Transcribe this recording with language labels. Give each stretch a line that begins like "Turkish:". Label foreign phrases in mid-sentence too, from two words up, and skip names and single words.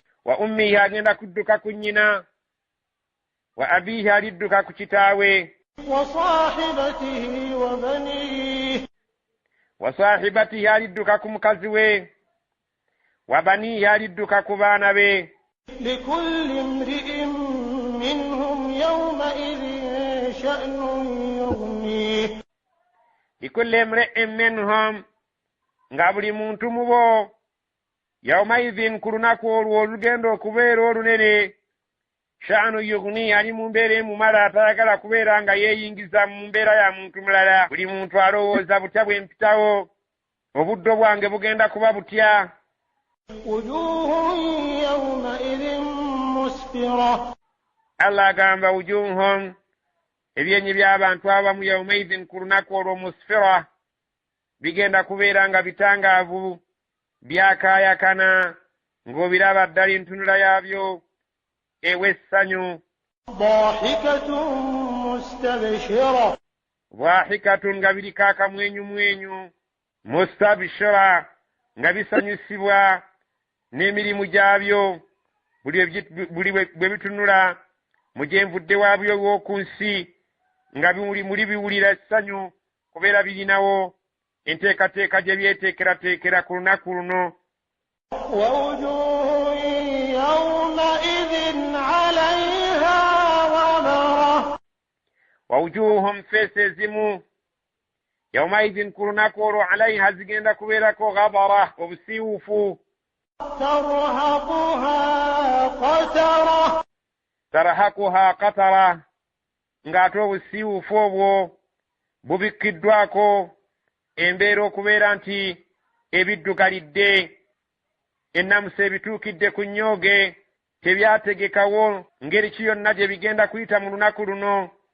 Arabic: وأمه
Ganda: agenda kudduka ku nnyina,
Arabic: وأبيه
Ganda: alidduka ku kitaawe,
Arabic: وصاحبته وبنيه, وصاحبته
Ganda: alidduka ku mukazi we,
Arabic: وبنيه
Ganda: alidduka ku baana be.
Arabic: لكل امرئ منهم يومئذ شأن يغنيه, لكل امرئ منهم,
Ganda: nga buli muntu mu bo
Arabic: يومئذ
Ganda: ku lunaku olwo olugenda okubeera olunene,
Arabic: شأن يغني
Ganda: ali mu mbeera emumala atayagala kubeera nga yeeyingiza mu mbeera ya muntu mulala. buli muntu alowooza butya bwe mpitawo, obuddo bwange bugenda kuba butya.
Arabic: وجوه يومئذ مسفرة,
Ganda: Allah agamba wujuhum, ebyenyi by'abantu abamu
Arabic: يومئذ
Ganda: ku lunaku olwo musfira, bigenda kubeera nga bitangaavu, byakaayakana, ng'obiraba ddala entunula yaabyo ew'essanyu.
Arabic: ضاحكة مستبشرة
Ganda: Dhahikatun nga biriko akamwenyumwenyu, mustabshira nga bisanyusibwa n'emirimu gyabyo buli bwe bitunula mu gyenvudde waabyo w'oku nsi, nga muli biwulira essanyu kubeera birinawo enteekateeka gye byeteekerateekera ku lunaku luno.
Arabic: ووجوه يومئذ عليها غبرة
Ganda: wawujuhum feesi ezimu yawmaidhin ku lunaku olwo alaiha zigenda kubeerako ghabara, obusiiwuufu.
Arabic: ترهقها قترة,
Ganda: ng'ate obusiiwuufu obwo bubikkiddwako embeera okubeera nti ebiddugalidde, ennamusa ebituukidde ku nnyooge, tebyategekawo ngeri ki yonna gye bigenda kuyita mu lunaku luno.